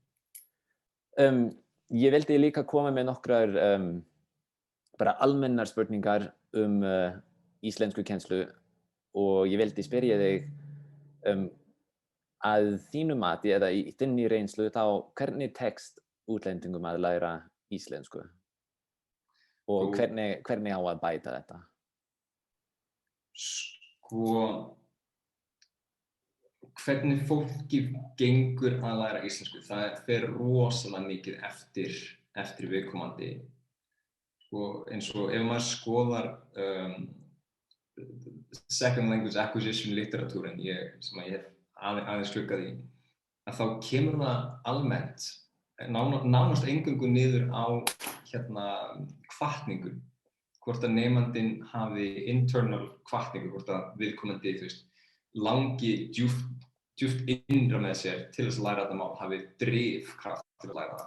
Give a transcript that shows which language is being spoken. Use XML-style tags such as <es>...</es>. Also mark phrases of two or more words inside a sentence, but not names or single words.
<is>Ég vildi líka koma með nokkrar bara almennar spurningar íslenskukennslu og ég vildi spyrja þig að þínu mati eða í þinni reynslu þá hvernig tekst útlendingum að læra íslensku og hvernig á að bæta þetta? Sko, hvernig fólki gengur að læra íslensku, það fer rosalega mikið eftir viðkomandi. Sko, eins og ef maður skoðar</is> <en>second language acquisition</en> <is>literatúrin sem ég hef aðeins gluggað í, að þá kemur það almennt nánast eingöngu niður á hvatningu, hvort að nemandinn hafi internal hvatningu, hvort að viðkomandi langi djúpt innra með sér til þess að læra þetta mál, hafi drifkraft til að læra það.</is>